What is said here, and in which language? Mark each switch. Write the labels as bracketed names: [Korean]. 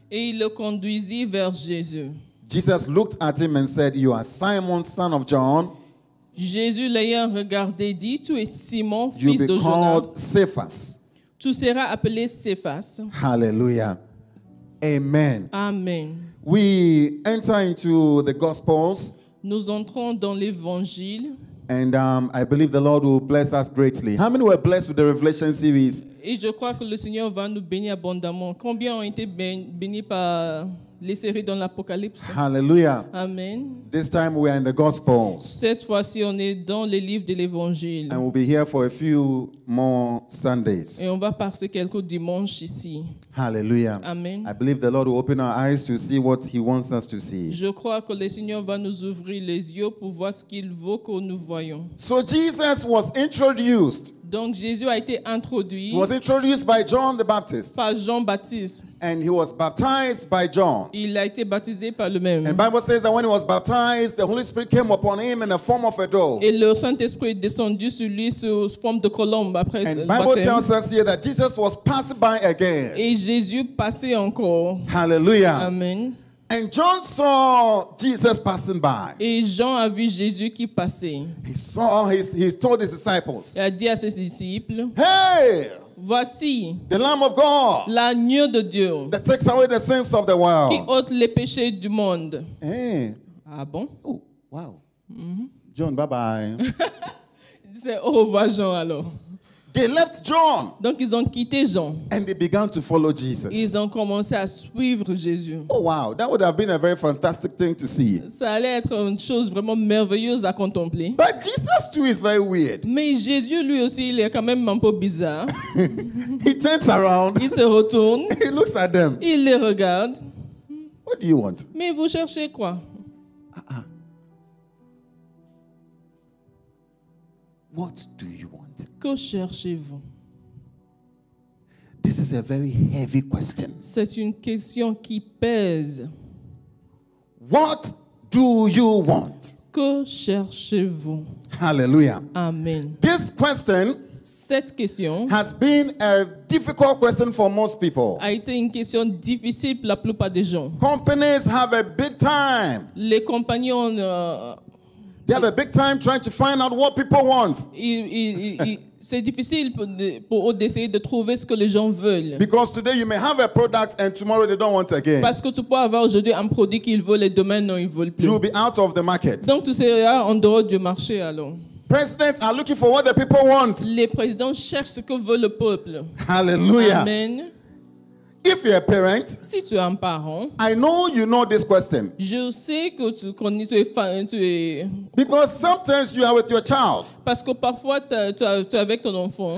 [French] Et il le conduisit vers Jésus. [English] Jesus looked at him and said, you are Simon, son of John. [French] Jésus l'ayant regardé dit, tu es Simon, [English] You'll [French] fils [English] be [French] de Jonas. [English] called Cephas. [French] Tu seras appelé Céphas. [English] Hallelujah. Amen. Amen. We enter into the Gospels, [French] Nous entrons dans l'Évangile. [English] and I believe the Lord will bless us greatly. How many were blessed with the Revelation series? [French] Et je crois que le Seigneur va nous bénir abondamment. Combien ont été bénis par les séries dans l'Apocalypse? [English] Hallelujah. Amen. This time we are in the Gospels, [French] Cette fois-ci, on est dans les livres de l'Évangile. [English] and we'll be here for a few more Sundays. [French] Et on va passer quelques dimanches ici. [English] Hallelujah. Amen. I believe the Lord will open our eyes to see what He wants us to see. [French] Je crois que le Seigneur va nous ouvrir les yeux pour voir ce qu'il veut que nous voyons. [English] So Jesus was introduced. [French] Donc Jésus a été introduit [English] He was introduced by John the Baptist, [French] par Jean-Baptiste. [English] and he was baptized by John. [French] Il a été baptisé par le même. [English] And Bible says that when he was baptized, the Holy Spirit came upon him in the form of a dove. [French] Et le Saint-Esprit est descendu sur lui sous forme de colombe après [English] And [French] le [English] Bible [French] baptême. [English] tells us here that Jesus was passing by again. [French] Et Jésus passait encore. [English] Hallelujah. Amen. And John saw Jesus passing by. [French] Et Jean a vu Jésus qui passait. [English] He told his disciples, [French] Il a dit à ses disciples, [English] hey, [French] voici [English] the Lamb of God [French] l'agneau de Dieu [English] that takes away the sins of the [French] qui [English] world. [French] ôte les péchés du monde. [English] Hey. [French] Ah bon? [English] Oh, wow. John, bye-bye. [French] C'est au revoir Jean alors. [English] They left John [French] Donc ils ont quitté Jean. [English] and they began to follow Jesus. [French] Ils ont commencé à suivre Jésus. [English] Oh wow, that would have been a very fantastic thing to see. [French] Ça allait être une chose vraiment merveilleuse à contempler. [English] But Jesus too is very weird. [French] Mais Jésus, lui aussi, il est quand même un peu bizarre. [English] He turns around, [French] Il se retourne, [English] he looks at them. [French] il les regarde. [English] What do you want? [French] Mais vous cherchez quoi? [English] What do you want? [French] Que cherchez-vous? [English] This is a very heavy question. [French] C'est une question qui pèse. [English] What do you want? [French] Que cherchez-vous? [English] Hallelujah. Amen. This question [French] Cette question [English] has been a difficult question for most people. [French] a été une question difficile pour la plupart des gens. [English] Companies have a big time. [French] Les compagnons, [English] They have a big time trying to find out what people want. [French] c'est difficile pour eux d'essayer de trouver ce que les gens veulent. [English] Because today you may have a product and tomorrow they don't want again. [French] Parce que tu peux avoir aujourd'hui un produit qu'ils veulent et demain non, ils ne veulent plus. [English] You will be out of the market. [French] Donc tu seras en dehors du marché alors. [English] Presidents are looking for what the people want. [French] Les présidents cherchent ce que veut le peuple. [English] Hallelujah. Amen. If you're a parent, [French] Si tu es un parent, [English] I know you know this question. [French] je sais que tu connais, tu es [English] Because sometimes you are with your child. [French] parce que parfois tu es avec ton enfant